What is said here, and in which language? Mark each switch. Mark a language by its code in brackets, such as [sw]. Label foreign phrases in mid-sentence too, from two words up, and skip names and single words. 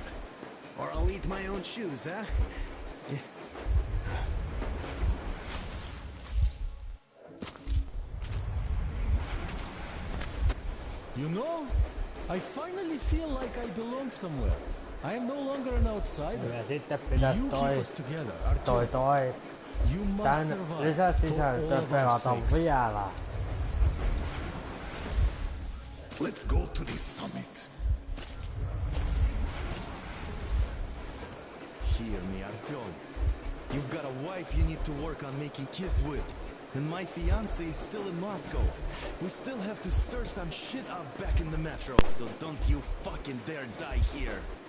[en] Or I'll eat my own shoes, huh? Yeah. You know, I finally feel like I belong somewhere. I am no longer an outsider. [fi] Ja sitten pitäisi [en] You keep [fi] toi [en] us together, Artyom. You must [fi] tän [en] survive for [fi] lisäsisältö [en] all of our [fi] pelata [en] sakes. [fi] vielä. [en] Let's go to the summit. Hear me, Artyom. You've got a wife you need to work on making kids with. And my fiance is still in Moscow. We still have to stir some shit up back in the metro, so don't you fucking dare die here.